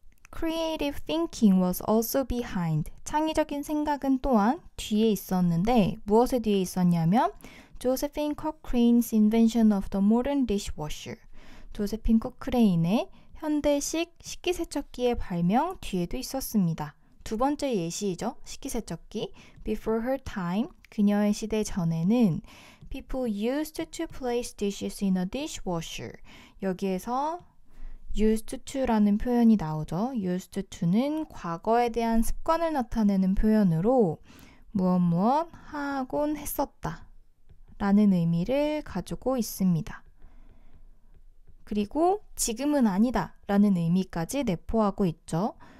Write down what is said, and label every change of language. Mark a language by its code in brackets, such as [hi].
[en] Creative thinking was also behind. [ko] 창의적인 생각은 또한 뒤에 있었는데 무엇의 뒤에 있었냐면 [en] Josephine Cochrane's invention of the modern dishwasher. [ko] 조세핀 코크레인의 현대식 식기세척기의 발명 뒤에도 있었습니다. 두 번째 예시이죠. 식기세척기. [en] Before her time, [ko] 그녀의 시대 전에는 [en] people used to place dishes in a dishwasher. [ko] 여기에서 used to라는 표현이 나오죠. used to는 과거에 대한 습관을 나타내는 표현으로 무엇 하곤 했었다 라는 의미를 가지고 있습니다. 그리고 지금은 아니다 라는 의미까지 내포하고 있죠.